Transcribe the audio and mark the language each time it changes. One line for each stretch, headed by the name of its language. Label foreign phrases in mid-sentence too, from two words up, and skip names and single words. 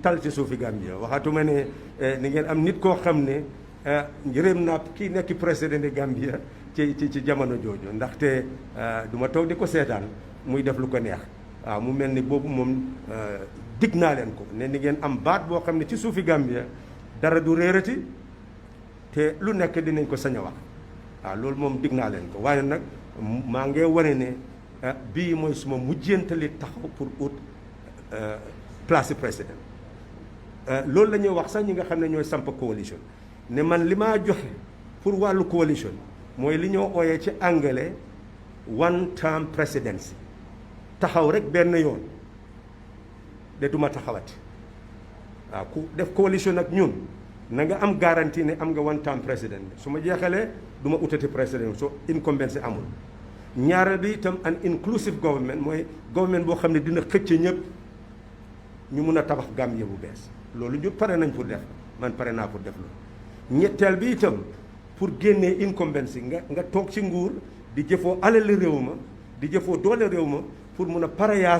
Wolof: tal ci suufi Gambia waxatuma ne di ngeen am nit koo xam ne njëréem naa kii nekk
French: président de
Wolof: Gambia ci jamono jooju ndaxte du ma toog di ko seetaan muy def lu ko neex waaw mu mel ni boobu moom dig naa leen ko ne di ngeen am baat boo xam ne ci suufi Gambia dara du réerati te lu nekk dinañ ko sañ a wax waaw loolu moom dig naa leen ko waaye nag maa ngi wane ne bii mooy suma mujjantali taxaw pour ut place président loolu la ñuy wax sax ñi nga xam ne ñooy samp coalition ne man li maa joxe pour wàllu coalition mooy li ñoo ooyee ci anglais
English: one term presidency
Wolof: taxaw rek benn yoon de duma taxawati waaw ku def coalition ak ñun na nga am garantie ne am nga
English: one term
Wolof: président su ma jeexalee du ma utati président so incumbency amul ñaareel bi itam
English: an inclusive government
Wolof: mooy government boo xam ne dina xëcc ñëpp ñu mun a tabax Gambie bu bees loolu ñu pare nañ pour def man pare naa pour def loolu ñetteel bi itam pour génnee incumbency nga toog ci nguur di jëfoo alali réew ma di jëfoo doole réew ma pour mun a pareyaas